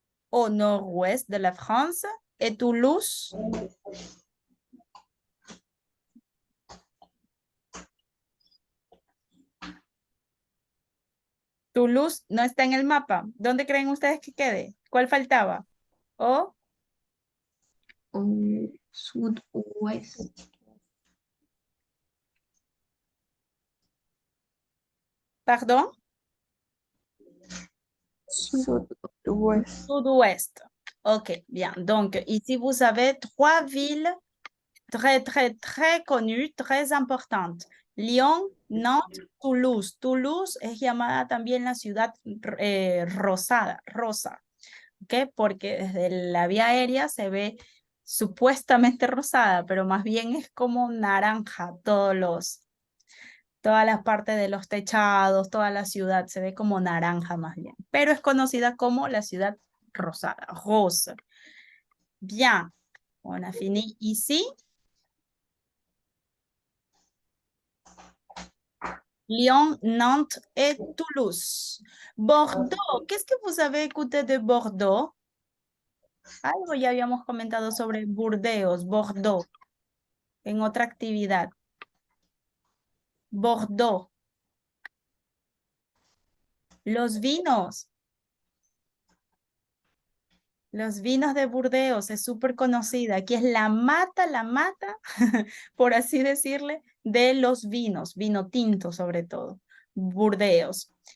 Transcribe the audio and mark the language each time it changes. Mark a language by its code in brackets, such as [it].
[fr] au nord-ouest de la France. [es] Et Toulouse, Toulouse no está en el mapa. ¿Dónde creen ustedes que quede? ¿Cuál faltaba? ¿O? [fr] Sud-ouest. Pardon? Sud-ouest. Sud-ouest. Ok, bien. Donc, ici, vous avez trois villes très connues, très importantes. Lyon, Nantes, Toulouse. [es] Toulouse es llamada también la ciudad rosada, rosa. ¿Ok? Porque desde la vía aérea se ve supuestamente rosada, pero más bien es como naranja todas las partes de los techados, toda la ciudad se ve como naranja más bien, pero es conocida como la ciudad rosada, rose. [fr] Bien, on a fini ici. Lyon, Nantes et Toulouse. Bordeaux, qu'est-ce que vous avez écouté de Bordeaux? [es] Algo ya habíamos comentado sobre Burdeos, Bordeaux, en otra actividad. Bordeaux. Los vinos. Los vinos de Burdeos es súper conocida. Aquí es la mata, por así decirle, de los vinos, vino tinto sobre todo, Burdeos.